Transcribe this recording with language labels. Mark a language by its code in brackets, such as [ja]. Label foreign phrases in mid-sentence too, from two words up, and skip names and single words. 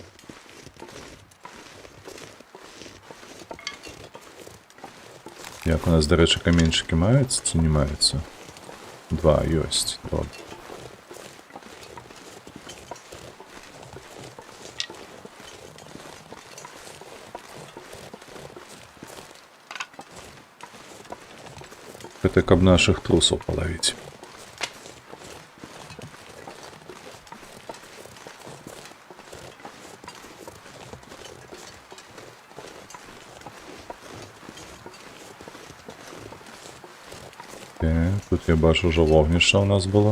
[be] Як у нас, дарэчы, каменьчыкі маюцца ці не маюцца? Два ёсць. Добра. Это каб [ru] наших трусов половить. [be] Тут я бачу, уже вогнище у нас было.